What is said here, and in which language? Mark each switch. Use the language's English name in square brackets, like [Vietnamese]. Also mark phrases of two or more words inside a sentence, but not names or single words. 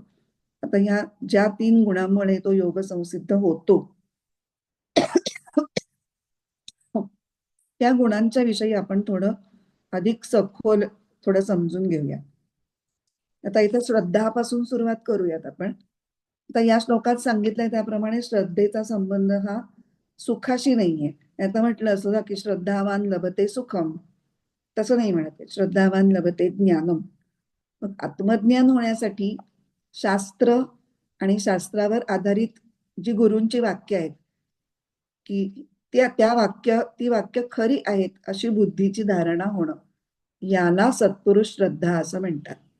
[Marathi] आता ह्या ज्या 3 गुणांमुळे तो योग संसिद्ध होतो त्या गुणांच्या विषयी आपण थोडं अधिक सखोल थोडं समजून घेऊया. आता इथं श्रद्धापासून सुरुवात करूयात आपण. आता या श्लोकात सांगितलंय त्याप्रमाणे श्रद्धेचा संबंध हा सुखाशी नाहीये. आता म्हटलं असं की [Sanskrit] श्रद्धावान लभते सुखम, [Marathi] तसं नाही म्हणत. [Sanskrit] श्रद्धावान लभते ज्ञानम. [Marathi] मग आत्मज्ञान होण्यासाठी शास्त्र आणि शास्त्रावर आधारित जी गुरूंची वाक्य आहेत की ती वाक्य खरी आहेत अशी बुद्धीची धारणा होणं, याला सत्पुरुष श्रद्धा असं म्हणतात.